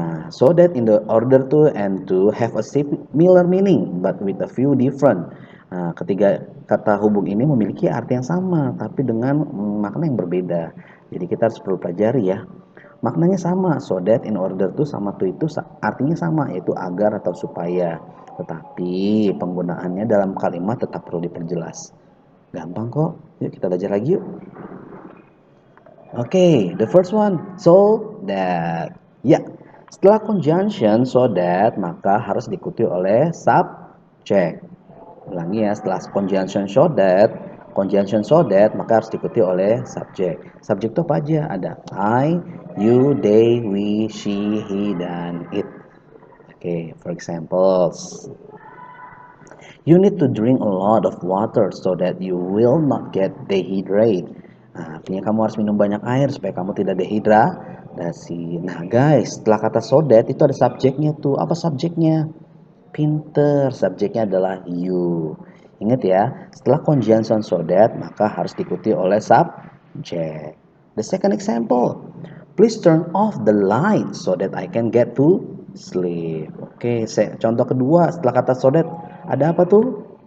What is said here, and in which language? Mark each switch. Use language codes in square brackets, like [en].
[en] So that in the order to and to have a similar meaning but with a few different. [id] Ketiga kata hubung ini memiliki arti yang sama tapi dengan makna yang berbeda. Jadi kita harus perlu pelajari ya. Maknanya sama, so that, in order to sama to itu artinya sama, yaitu agar atau supaya. Tetapi penggunaannya dalam kalimat tetap perlu diperjelas. Gampang kok. Yuk kita belajar lagi yuk. [en] Okay, the first one, so that. [id] Ya, setelah conjunction so that maka harus diikuti oleh subject. Ulangi ya, setelah conjunction so that maka harus diikuti oleh subject. Subject itu apa aja? Ada I, you, they, we, she, he, dan it. [en] Okay, for examples. You need to drink a lot of water so that you will not get dehydrated. [id] Artinya kamu harus minum banyak air supaya kamu tidak dehidrasi. Nah guys, setelah kata so that itu ada subjeknya tuh. Apa subjeknya? Pinter. Subjeknya adalah you. Ingat ya, setelah conjunction so that maka harus diikuti oleh subject. [en] The second example, please turn off the light so that I can get to sleep. [id] Oke, contoh kedua setelah kata so that ada apa tuh?